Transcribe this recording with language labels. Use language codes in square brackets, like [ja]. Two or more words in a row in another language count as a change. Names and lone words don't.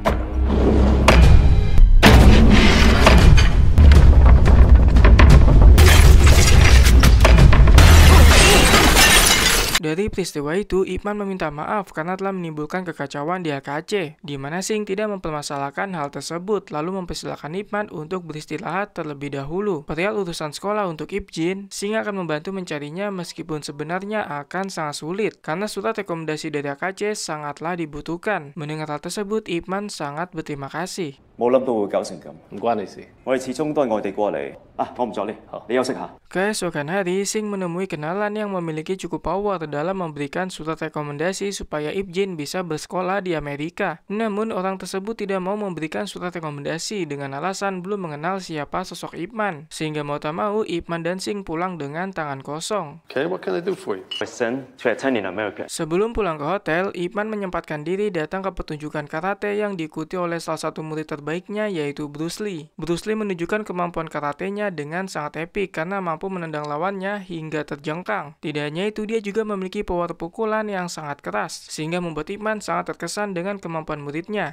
[id] Dari peristiwa itu, Ip Man meminta maaf karena telah menimbulkan kekacauan di AKC, di mana Sing tidak mempermasalahkan hal tersebut, lalu mempersilahkan Ip Man untuk beristirahat terlebih dahulu. Perihal urusan sekolah untuk Ip Jin, Sing akan membantu mencarinya meskipun sebenarnya akan sangat sulit, karena surat rekomendasi dari AKC sangatlah dibutuhkan. Mendengar hal tersebut, Ip Man sangat berterima kasih. [yue] 冇諗到會搞成咁，唔關你事。我哋始終都係外地過嚟。我唔阻你，你休息下。 [id] Keesokan hari, Sing menemui kenalan yang memiliki cukup power dalam memberikan surat rekomendasi supaya Ip Jin bisa bersekolah di Amerika. Namun, orang tersebut tidak mau memberikan surat rekomendasi dengan alasan belum mengenal siapa sosok Ip Man. Sehingga mau tak mau, Ip Man dan Sing pulang dengan tangan kosong. [en] Okay, what can I do for you? My son to attend in America. [id] Sebelum pulang ke hotel, Ip Man menyempatkan diri datang ke pertunjukan karate yang diikuti oleh salah satu murid terbaiknya, yaitu Bruce Lee. Bruce Lee menunjukkan kemampuan karatenya dengan sangat epik karena mampu menendang lawannya hingga terjengkang. Tidak hanya itu, dia juga memiliki power pukulan yang sangat keras, sehingga membuat Ip Man sangat terkesan dengan kemampuan muridnya.